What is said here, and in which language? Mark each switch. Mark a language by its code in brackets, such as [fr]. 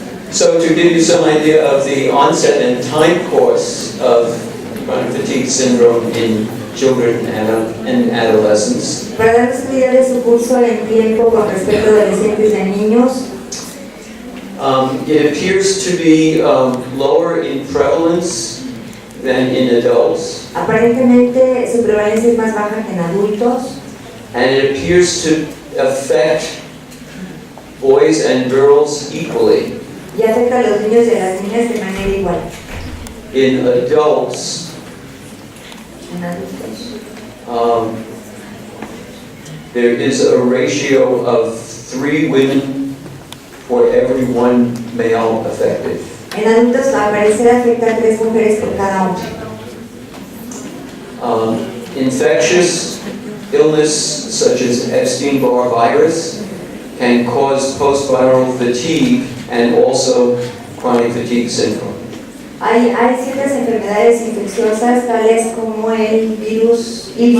[en] So to give you some idea of the onset and time course of chronic fatigue syndrome in children and adolescents, [es] para darnos una idea de su curso en tiempo con respecto a adolescentes y a niños, [en] it appears to be lower in prevalence than in adults, [es] aparentemente su prevalencia es más baja que en adultos, [en] and it appears to affect boys and girls equally. [es] y afecta a los niños y a las niñas de manera igual. [en] In adults, [es] En adultos, [en] there is a ratio of 3 women for every 1 male affected. [es] en adultos al parecer afecta a 3 mujeres por cada hombre. [en] Infectious illness such as Epstein-Barr virus can cause post-viral fatigue and also chronic fatigue syndrome. [es] Hay ciertas enfermedades infecciosas tales como el virus